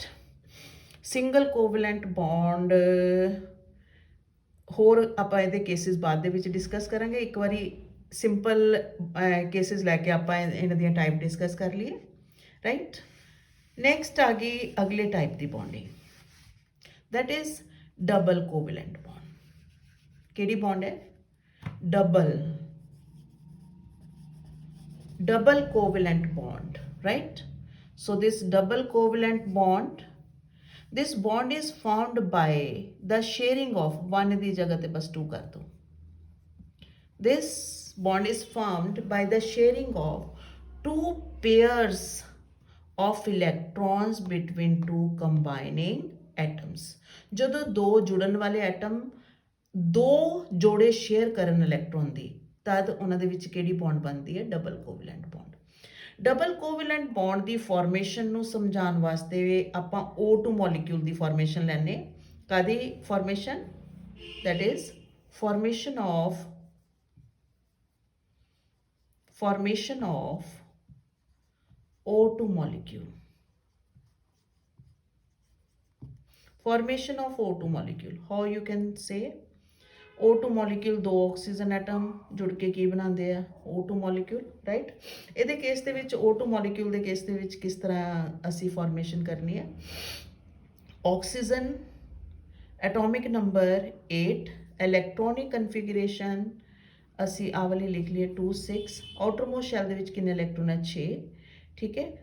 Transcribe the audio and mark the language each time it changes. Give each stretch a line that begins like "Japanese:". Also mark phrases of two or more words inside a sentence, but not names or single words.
English: single covalent bond
Punjabi: ਹੋਰ ਆਪਾਂ ਇਹਦੇ ਕੇਸਿਸ ਬਾਅਦ ਦੇ ਵਿੱਚ ਡਿਸਕਸ ਕਰਾਂਗੇ ਇੱਕ ਵਾਰੀ
English: simple cases
Punjabi: ਲੈ ਕੇ ਆਪਾਂ ਇਹਨਾਂ ਦੀਆਂ
English: type discuss
Punjabi: ਕਰ ਲਈਏ ਰਾਈਟ। ਨੈਕਸਟ ਆ ਗਈ ਅਗਲੇ ਟਾਈਪ ਦੀ ਬੌਂਡਿੰਗ
English: that is double covalent bond.
Punjabi: ਕਿਹੜੀ ਬੌਂਡ ਹੈ?
English: double covalent bond right। so this double covalent bond this bond is formed by the sharing of one
Punjabi: ਦੀ ਜਗ੍ਹਾ ਤੇ ਬਸ 2 ਕਰ ਦੋ
English: this bond is formed by the sharing of two pairs of electrons between two combining atoms।
Punjabi: ਜਦੋਂ ਦੋ ਜੁੜਨ ਵਾਲੇ ਐਟਮ ਦੋ ਜੋੜੇ ਸ਼ੇਅਰ ਕਰਨ ਇਲੈਕਟ੍ਰੋਨ ਦੀ ਤਦ ਉਹਨਾਂ ਦੇ ਵਿੱਚ ਕਿਹੜੀ ਬੌਂਡ ਬਣਦੀ ਹੈ
English: double covalent bond. double covalent bond
Punjabi: ਦੀ ਫਾਰਮੇਸ਼ਨ ਨੂੰ ਸਮਝਾਉਣ ਵਾਸਤੇ ਆਪਾਂ O2 ਮੋਲੀਕਿਊਲ ਦੀ ਫਾਰਮੇਸ਼ਨ ਲੈਣੇ ਕਾਦੀ ਫਾਰਮੇਸ਼ਨ
English: that is formation of O2 molecule. formation of O2 molecule how you can say O2 molecule
Punjabi: ਦੋ ਆਕਸੀਜਨ ਐਟਮ ਜੁੜ ਕੇ ਕੀ ਬਣਾਉਂਦੇ ਆ
English: O2 molecule ਰਾਈਟ।
Punjabi: ਇਹਦੇ ਕੇਸ ਦੇ ਵਿੱਚ O2 molecule ਦੇ ਕੇਸ ਦੇ ਵਿੱਚ ਕਿਸ ਤਰ੍ਹਾਂ ਅਸੀਂ ਫਾਰਮੇਸ਼ਨ ਕਰਨੀ ਹੈ ਆਕਸੀਜਨ
English: atomic number
Punjabi: 8
English: electronic configuration
Punjabi: ਅਸੀਂ ਆਹ ਵਾਲੀ ਲਿਖ ਲਈਏ 2 6
English: outermost shell
Punjabi: ਦੇ ਵਿੱਚ ਕਿੰਨੇ ਇਲੈਕਟ੍ਰੋਨ ਹੈ 6 ਠੀਕ ਹੈ।